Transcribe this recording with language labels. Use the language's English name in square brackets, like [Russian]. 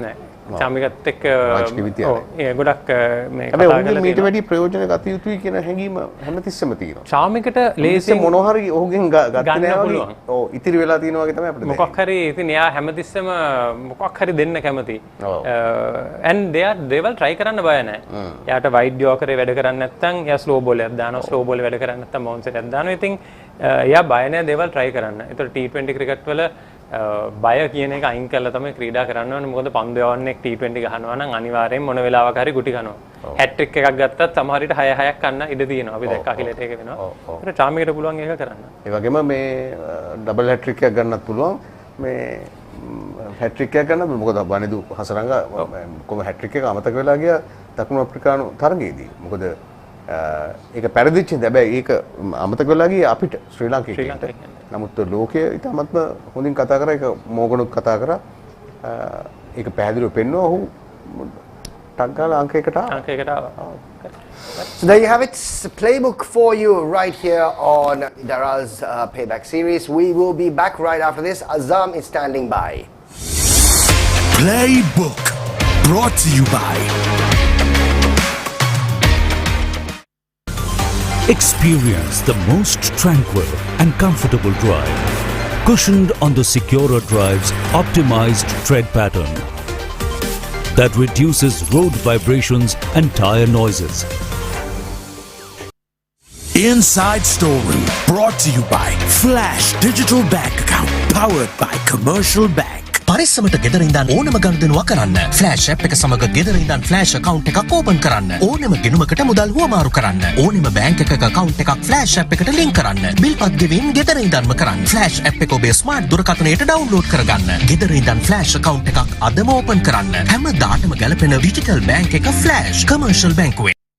[Sinhala] නෑ. චාමිකත් එක්ක ගොඩක් මේ කතා කරලා මීට වැඩි ප්‍රයෝජන ගත යුතුයි කියන හැඟීම හැමතිස්සෙම තියෙනවා. චාමිකට ලේසියෙන් මොනවා හරි ඔහුගෙන් ගත්තේ නැහැ වගේ. ඔව් ඉතිරි වෙලා තියෙනවා වගේ තමයි අපිට දැනෙන්නේ. මොකක් හරි ඉතින් එයා හැමතිස්සෙම මොකක් හරි දෙන්න කැමති. [English] and they will try [Sinhala] කරන්න බය නැහැ. එයාට වයිඩ් යෝකරේ වැඩ කරන්නේ නැත්නම් එයා ස්ලෝ බෝලයක් දානවා. ස්ලෝ බෝලේ වැඩ කරන්නේ නැත්නම් බවුන්සර් එකක් දානවා. ඉතින් එයා බය නැහැ [English] they will try [Sinhala] කරන්න. ඒතර T20 ක්‍රිකට් වල බය කියන එක අයින් කරලා තමයි ක්‍රීඩා කරන්න ඕනේ. මොකද පන්දු යවන්නේ T20 ගහනවා නම් අනිවාර්යෙන් මොන වෙලාවක හරි ගුටි කනවා. හැට්‍රික් එකක් ගත්තත් සමහර විට 6-6ක් ගන්න ඉඩ තියෙනවා. අපි දැක්කා කියලා ඒක වෙනවා. ඒක චාමිකට පුළුවන් ඒක කරන්න. ඒ වගේම මේ ඩබල් හැට්‍රික් එකක් ගන්නත් පුළුවන්. මේ හැට්‍රික් එකක් ගන්න මොකද බණිදු හසරංග කොහොම හැට්‍රික් එක අමතක වෙලා ගියා දකුණු අප්‍රිකානු තරගයේදී. මොකද ඒක පෙරදිච්ච හැබැයි ඒක අමතක වෙලා ගියේ අපිට ශ්‍රී ලංකාවට. නමුත් ලෝකයේ ඉතාමත්ම හොඳින් කතා කරා ඒක මෝගනුත් කතා කරා ඒක පැහැදිලිව පෙන්වුවා ඔහු ටක් ගාලා අංක එකට ආවා. [English] So there you have it, playbook for you right here on Daraz Payback series. We will be back right after this. Azam is standing by. Playbook brought to you by Experience the most tranquil and comfortable drive. Cushioned on the securer drive's optimized tread pattern that reduces road vibrations and tire noises. Inside Story brought to you by Flash Digital Bank Account powered by Commercial Bank. [Sinhala] පරිස්සමට ගෙදර ඉඳන් ඕනම ගනුදෙනුවක් කරන්න flash app එක සමග ගෙදර ඉඳන් flash account එකක් open කරන්න ඕනම ගිණුමකට මුදල් හුවමාරු කරන්න ඕනම බැංක් එකක account එකක් ෆ්ලෑෂ් ඇප් එකට ලින්ක් කරන්න බිල් පත් ගෙවීම් ගෙදර ඉඳන්ම කරන්න ෆ්ලෑෂ් ඇප් එක ඔබේ ස්මාර්ට් දුරකථනයට ඩවුන්ලෝඩ් කරගන්න ගෙදර ඉඳන් ෆ්ලෑෂ් account එකක් අදම ඕපන් කරන්න හැමදාටම ගැලපෙන ඩිජිටල් බැංක් එක ෆ්ලෑෂ් කමර්ෂල් බැංකුවේ.